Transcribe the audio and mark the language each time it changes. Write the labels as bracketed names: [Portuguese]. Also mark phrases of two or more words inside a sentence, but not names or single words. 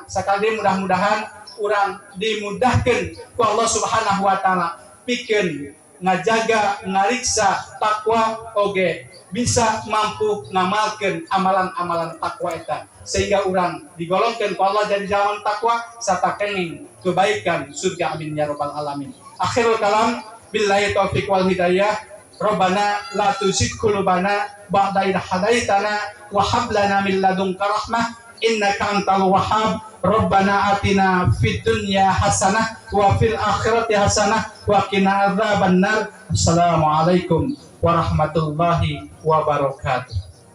[Sundanese] Sakali mudah-mudahan urang dimudahkeun ku [Arabic] الله سبحانه وتعالى [Sundanese] pikeun ngajaga ngariksa takwa oge bisa mampu ngamalkeun amalan-amalan takwa eta, sehingga urang digolongkeun ku Allah jadi jalan takwa sarta kenging kebaikan surga. [Arabic] آمين يا رب العالمين. آخر الكلام، بالله التوفيق والهداية. ربنا لا تزغ قلوبنا بعد إذ هديتنا وهب لنا من لدنك رحمة إنك أنت الوهاب. ربنا آتنا في الدنيا حسنة وفي الآخرة حسنة وقنا عذاب النار. السلام عليكم ورحمة الله وبركاته.